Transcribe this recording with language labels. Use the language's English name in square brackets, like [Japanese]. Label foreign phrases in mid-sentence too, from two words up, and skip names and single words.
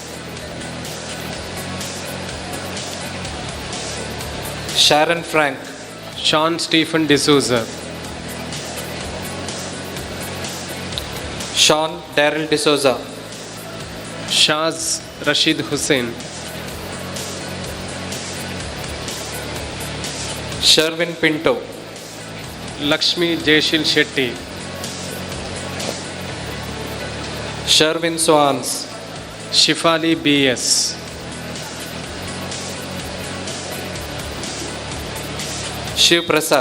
[English] Sharon Frank, Sean Stephen D'Souza, Sean Daryl D'Souza, Shaz Rashid Hussain, Sherwin Pinto, Lakshmi Jeshil Shetty, Sherwin Swans, Shifali BS, Shiv Prasad,